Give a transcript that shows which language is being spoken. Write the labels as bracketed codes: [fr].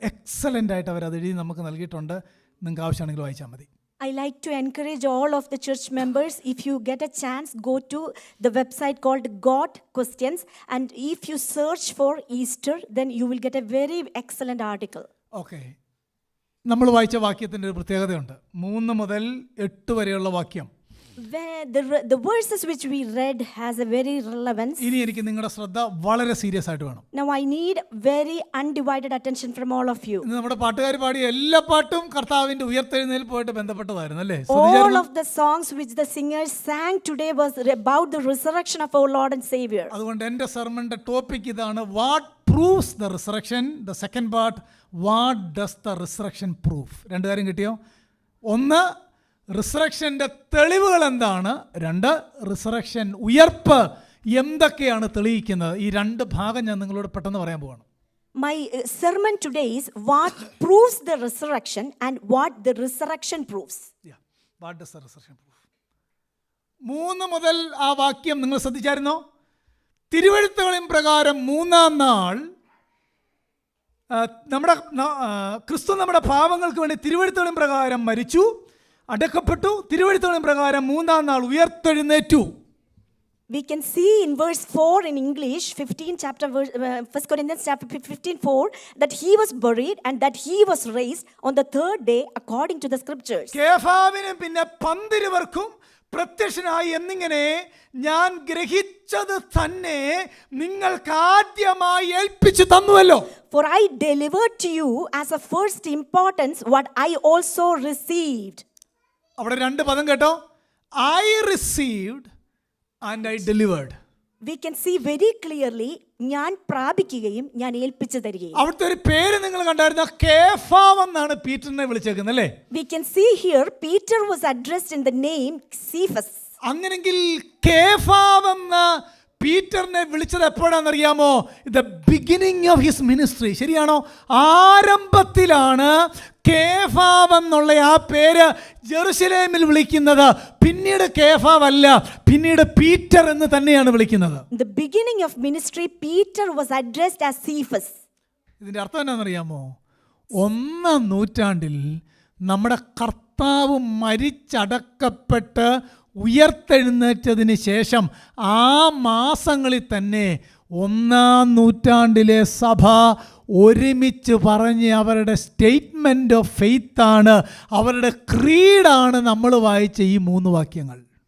[ml] Excellent ആയിട്ട് അവരത് എഴുതി നമുക്ക് നൽകിയിട്ടുണ്ട്. നിങ്ങൾക്ക് ആവശ്യമാണെങ്കിൽ വായിച്ചാൽ മതി. [en] I like to encourage all of the church members, if you get a chance, go to the website called God Questions, and if you search for Easter, then you will get a very excellent article. [ml] Okay, നമ്മൾ വായിച്ച വാക്യത്തിൻ്റെ ഒരു പ്രത്യേകതയുണ്ട്. 3 മുതൽ 8 വരെയുള്ള വാക്യം, [en] Where the verses which we read has a very relevance. [ml] ഇനി എനിക്ക് നിങ്ങളുടെ ശ്രദ്ധ വളരെ സീരിയസ് ആയിട്ട് വേണം. [en] Now I need very undivided attention from all of you. [ml] ഇന്ന് നമ്മുടെ പാട്ടുകാർ പാടിയ എല്ലാ പാട്ടും കർത്താവിൻ്റെ ഉയർത്തെഴുന്നേൽപ്പുമായിട്ട് ബന്ധപ്പെട്ടതായിരുന്നു അല്ലേ? [en] All of the songs which the singers sang today was about the resurrection of our Lord and Savior. [ml] അതുകൊണ്ട് എൻ്റെ സെർമണിൻ്റെ ടോപ്പിക് ഇതാണ്, [en] What proves the resurrection. The second part, what does the resurrection proof. [ml] 2 കാര്യം കിട്ടിയോ? 1, റിസറക്ഷൻ്റെ തെളിവുകൾ എന്താണ്. 2, resurrection ഉയർപ്പ് എന്തൊക്കെയാണ് തെളിയിക്കുന്നത്. ഈ 2 ഭാഗം ഞാൻ നിങ്ങളോട് പെട്ടെന്ന് പറയാൻ പോവാണ്. [en] My sermon today is what proves the resurrection and what the resurrection proves. What does the resurrection prove? [ml] 3 മുതൽ ആ വാക്യം നിങ്ങൾ ശ്രദ്ധിച്ചായിരുന്നോ? തിരുവെഴുത്തുകളിൻ പ്രകാരം 3-ാം നാൾ നമ്മുടെ ക്രിസ്തു നമ്മുടെ പാപങ്ങൾക്ക് വേണ്ടി തിരുവെഴുത്തുകളിൻ പ്രകാരം മരിച്ചു, അടക്കപ്പെട്ടു, തിരുവെഴുത്തുകളിൻ പ്രകാരം 3-ാം നാൾ ഉയർത്തെഴുന്നേറ്റു. [en] We can see in verse 4 in English, 1 Corinthians chapter 15:4, that he was buried and that he was raised on the 3rd day according to the scriptures. [ml] കേഫാവിനും പിന്നെ 12 പേർക്കും പ്രത്യക്ഷനായി എന്നിങ്ങനെ ഞാൻ ഗ്രഹിച്ചത് തന്നെ നിങ്ങൾക്ക് ആദ്യമായി ഏൽപ്പിച്ചു തന്നുവല്ലോ. [en] For I delivered to you as of first importance what I also received. [ml] അവിടെ 2 പദം കേട്ടോ, [en] I received and I delivered. We can see very clearly, [ml] ഞാൻ പ്രാപിക്കുകയും ഞാൻ ഏൽപ്പിച്ചു തരികയും. അവിടുത്തെ ഒരു പേര് നിങ്ങൾ കണ്ടായിരുന്ന, കേഫാവ് എന്നാണ് പീറ്ററിനെ വിളിച്ചേക്കുന്നത് അല്ലേ? [en] We can see here Peter was addressed in the name Cephas. [ml] അങ്ങനെങ്കിൽ കേഫാവ് എന്ന പീറ്ററിനെ വിളിച്ചത് എപ്പോഴാണെന്നറിയാമോ? [en] The beginning of his ministry. [ml] ശരിയാണോ? ആരംഭത്തിലാണ് കേഫാവ് എന്നുള്ള ആ പേര് ജെറുസലേമിൽ വിളിക്കുന്നത്. പിന്നീട് കേഫാവ് അല്ല, പിന്നീട് പീറ്റർ എന്ന് തന്നെയാണ് വിളിക്കുന്നത്. [en] The beginning of ministry, Peter was addressed as Cephas. [ml] ഇതിന്റെ അർത്ഥം എന്താണെന്നറിയാമോ? ഒന്നാം നൂറ്റാണ്ടിൽ നമ്മുടെ കർത്താവ് മരിച്ചടക്കപ്പെട്ട് ഉയർത്തെഴുന്നേറ്റതിന് ശേഷം ആ മാസങ്ങളിൽ തന്നെ ഒന്നാം നൂറ്റാണ്ടിലെ സഭ ഒരുമിച്ച് പറഞ്ഞ് അവരുടെ സ്റ്റേറ്റ്മെൻറ്റ് ഓഫ് ഫെയ്ത്താണ്, അവരുടെ ക്രീഡാണ് നമ്മൾ വായിച്ച ഈ 3 വാക്യങ്ങൾ.